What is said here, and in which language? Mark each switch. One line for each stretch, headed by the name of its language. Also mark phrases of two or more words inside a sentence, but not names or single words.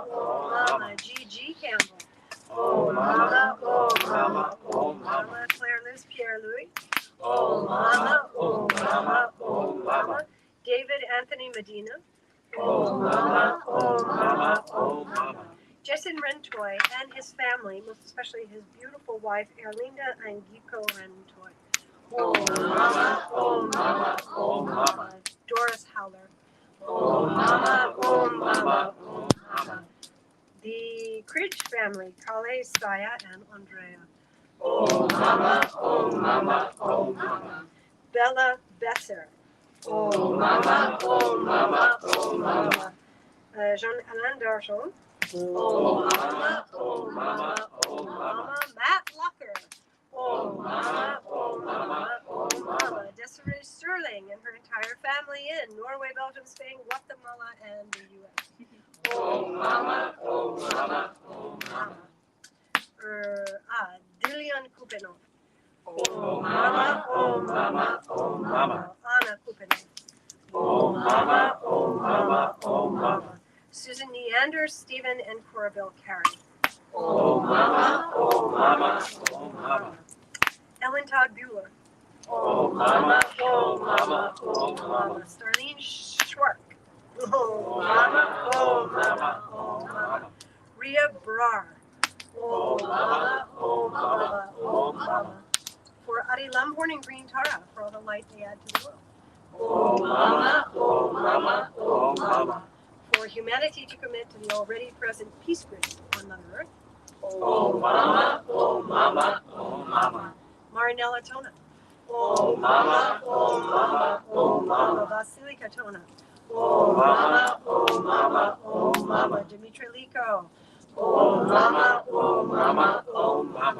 English: oh Mama. G.G. Campbell. Oh Mama, oh Mama, oh Mama. Claire Liz Pierre Louis. Oh Mama, oh Mama, oh Mama. David Anthony Medina. Oh Mama, oh Mama, oh Mama. Jason Rentoy and his family, most especially his beautiful wife Erlinda and Giko Rentoy. Oh Mama, oh Mama, oh Mama. Doris Howler. Oh Mama, oh Mama, oh Mama. The Cridge family, Kale, Saya, and Andrea. Oh Mama, oh Mama, oh Mama. Bella Besser. Oh Mama, oh Mama, oh Mama. Jean-Alain Darjon. Oh Mama, oh Mama, oh Mama. Matt Lucker. Oh Mama, oh Mama, oh Mama. Desiree Sterling and her entire family in Norway, Belgium, Spain, Guatemala, and the U.S. Oh Mama, oh Mama, oh Mama. Dilian Kupenov. Oh Mama, oh Mama, oh Mama. Anna Kupenov. Oh Mama, oh Mama, oh Mama. Susan Neander, Stephen, and Corabelle Carey. Oh Mama, oh Mama, oh Mama. Ellen Todd Bueller. Oh Mama, oh Mama, oh Mama. Starlene Schwark. Oh Mama, oh Mama, oh Mama. Rhea Brar. Oh Mama, oh Mama, oh Mama. For Ari Lamborn and Green Tara, for all the light they add to the world. Oh Mama, oh Mama, oh Mama. For humanity to commit to the already present peace grid on Mother Earth. Oh Mama, oh Mama, oh Mama. Marinella Tona. Oh Mama, oh Mama, oh Mama. Vasilika Tona. Oh Mama, oh Mama, oh Mama. Dimitri Liko. Oh Mama, oh Mama, oh Mama.